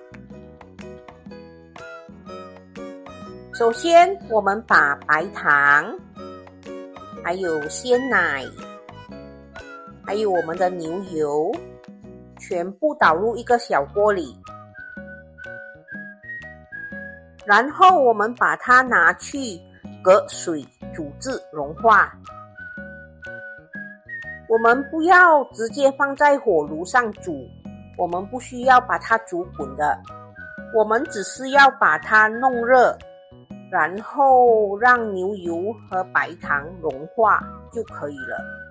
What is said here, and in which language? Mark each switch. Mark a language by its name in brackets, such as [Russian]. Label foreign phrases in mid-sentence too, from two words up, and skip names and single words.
[Chinese] 首先，我們把白糖，還有鮮奶，還有我們的牛油，全部倒入一個小鍋裡。然後我們把它拿去隔水煮至融化。我們不要直接放在火爐上煮，我們不需要把它煮滾的，我們只是要把它弄熱，然後讓牛油和白糖融化就可以了。